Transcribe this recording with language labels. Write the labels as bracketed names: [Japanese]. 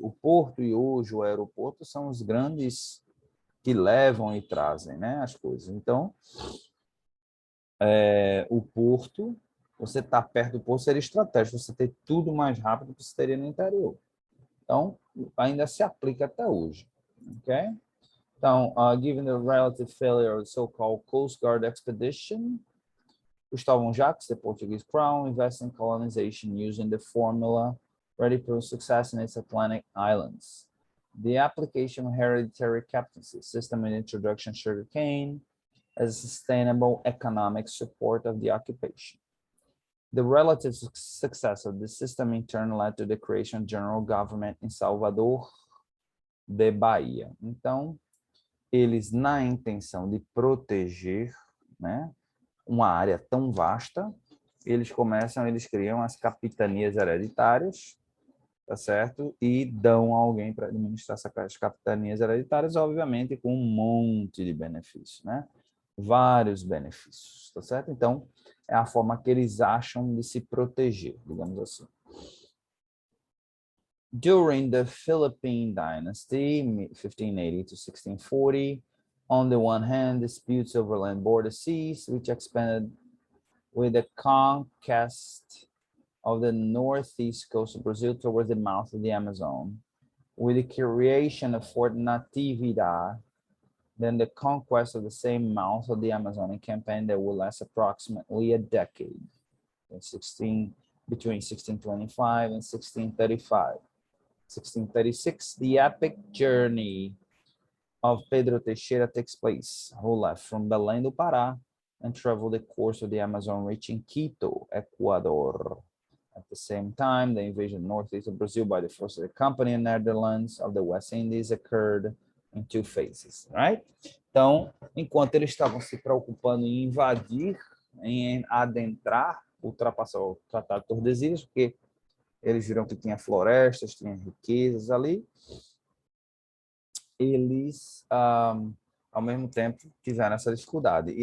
[Portuguese] O porto e hoje o aeroporto são os grandes que levam e trazem, né, as coisas. Então, o porto você estar perto do porto seria estratégico, você ter tudo mais rápido que você teria no interior. Então, ainda se aplica até hoje. Ok? [English] Então, given the relative failure of the so-called Coast Guard expedition, Gustavo Jacques, the Portuguese crown, invested in colonization using the formula ready for success in its Atlantic islands. The application of hereditary captaincy system and introduction of sugarcane as a sustainable economic support of the occupation. The relative success of the system in turn led to the creation of general government in Salvador de Bahia. [Portuguese] Então, eles, na intenção de proteger, né, uma área tão vasta, eles criam as capitanias hereditárias, tá certo? E dão a alguém para administrar essas capitanias hereditárias, obviamente com um monte de benefícios, né? Vários benefícios, tá certo? Então, é a forma que eles acham de se proteger, digamos assim. [English] During the Philippine Dynasty, 1580 to 1640, on the one hand, disputes over land border ceased, which expanded with the conquest of the northeast coast of Brazil towards the mouth of the Amazon. With the creation of Fort Natividad, then the conquest of the same mouth of the Amazonian campaign that will last approximately a decade, between 1625 and 1635. 1636, the epic journey of Pedro Teixeira takes place, who left from Belém do Pará and traveled the course of the Amazon, reaching Quito, Ecuador. At the same time, the invasion of northeast of Brazil by the forces of the Company and Netherlands of the West Indies occurred in two phases, right? [Portuguese] Então, enquanto eles estavam se preocupando em invadir, em adentrar, ultrapassar o Tratado de Tordesilhas, porque eles viram que tinha florestas, tinha riquezas ali, eles, ao mesmo tempo, tiveram essa dificuldade.